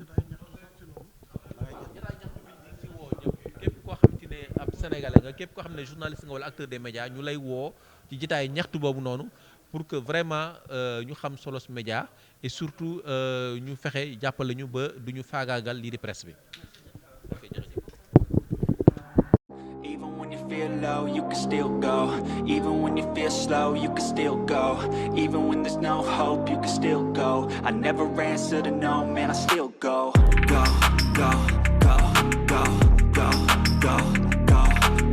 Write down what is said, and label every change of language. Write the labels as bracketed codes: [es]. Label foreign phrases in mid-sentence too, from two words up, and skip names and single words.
[wo] képp koo xamante ne ab sénégalais nga képp koo xam ne journaliste nga wala [fr] acteur des médias [wo] ñu lay woo ci jotaay ñaxtu boobu noonu [fr] pour que vraiment [wo] ñu xam solos [fr] média et surtout [wo] ñu fexe jàppale ñu ba du ñu faagaagal lii di presse bi. [en] Even when you feel low, you can still go. Even when you feel slow, you can still go. Even when there's no hope, you can still go. I never answer to no, man, I still go. Go, go, go, go, go, go, go.